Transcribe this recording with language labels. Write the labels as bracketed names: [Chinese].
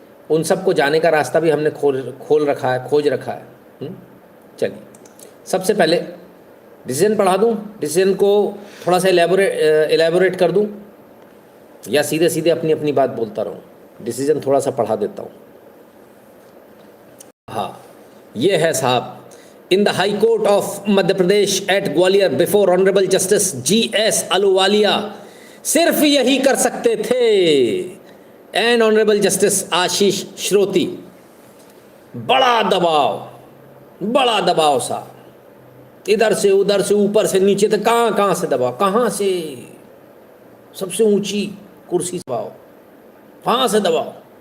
[Hindi] उन सबको जाने का रास्ता भी हमने खोज रखा है। चलिए सबसे पहले डिसीजन पढ़ा दूँ, डिसीजन को थोड़ा सा एलेबोरेट कर दूँ, या सीधे सीधे अपनी अपनी बात बोलता रहूँ। डिसीजन थोड़ा सा पढ़ा देता हूँ। हाँ, ये है साहब। [English] In the High Court of Madhya Pradesh at Gwalior before Honorable Justice G.S. [Hindi] Ahluwalia, सिर्फ यही कर सकते थे एंड ऑनरेबल जस्टिस आशीष श्रोती। बड़ा दबाव सा, इधर से उधर से ऊपर से नीचे तक, कहाँ से दबाव, कहाँ से सबसे ऊंची कुर्सी से दबाव, वहाँ से दबाव।